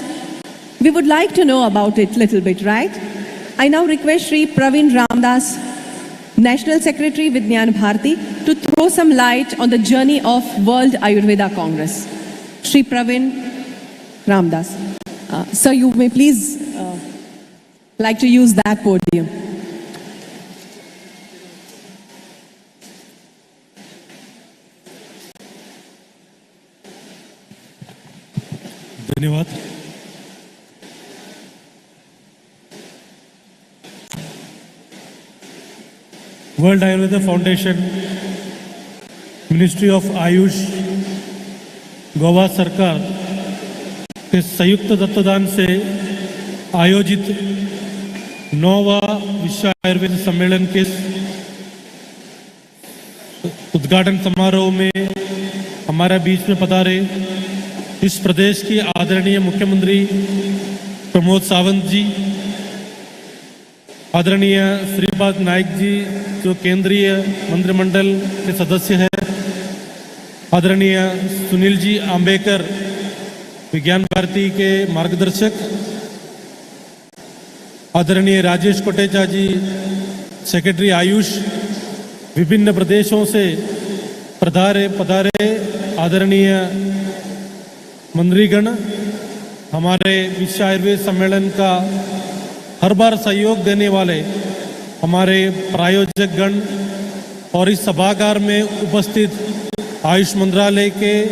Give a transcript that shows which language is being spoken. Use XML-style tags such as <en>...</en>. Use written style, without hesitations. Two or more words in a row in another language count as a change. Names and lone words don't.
<en>We would like to know about it a little bit, right? I now request Shri Praveen Ramdas, National Secretary Vijnana Bharati, to throw some light on the journey of World Ayurveda Congress. Shri Praveen Ramdas. Sir, you may please like to use that podium.</en> <hi>धन्यवाद। वर्ल्ड आयुर्वेदा फाउंडेशन, मिनिस्ट्री ऑफ आयुष, गोवा सरकार के संयुक्त तत्वाधान से आयोजित 9वां विश्व आयुर्वेद सम्मेलन के उद्घाटन समारोह में हमारे बीच में पधारे इस प्रदेश की आदरणीय मुख्यमंत्री प्रमोद सावंत जी, आदरणीय श्रीपाद नाइक जी जो केंद्रीय मंत्रिमंडल के सदस्य हैं, आदरणीय सुनील जी आम्बेकर विज्ञान भारती के मार्गदर्शक, आदरणीय राजेश कोटेचा जी सेक्रेटरी आयुष, विभिन्न प्रदेशों से पधारे आदरणीय मंत्रीगण, हमारे विश्व आयुर्वेद सम्मेलन का हर बार सहयोग देने वाले हमारे प्रायोजक गण और इस सभागार में उपस्थित आयुष मंत्रालय के</hi>